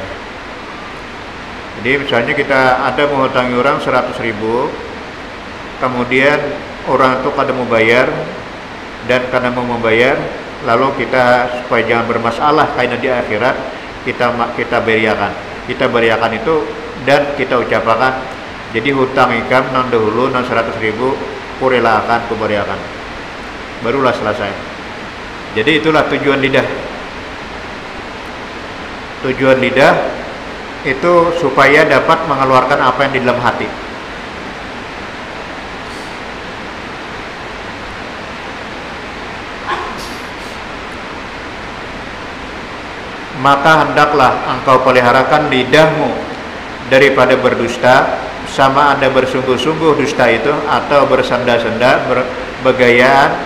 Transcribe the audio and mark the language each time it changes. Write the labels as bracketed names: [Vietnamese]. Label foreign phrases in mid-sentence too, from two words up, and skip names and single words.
[Indonesian] Jadi misalnya kita ada menghutangi orang 100.000, kemudian orang itu kada mau bayar, dan karena mau membayar, lalu kita supaya jangan bermasalah karena di akhirat kita beriakan itu dan kita ucapkan. [Banjar] Jadi hutang ikam nang dahulu nang 100.000 kurelakan kuberiakan, [Indonesian] barulah selesai. Jadi itulah tujuan lidah. Tujuan lidah itu supaya dapat mengeluarkan apa yang di dalam hati. Maka hendaklah engkau peliharakan lidahmu daripada berdusta, sama ada bersungguh-sungguh dusta itu atau bersenda-senda, bergayaan.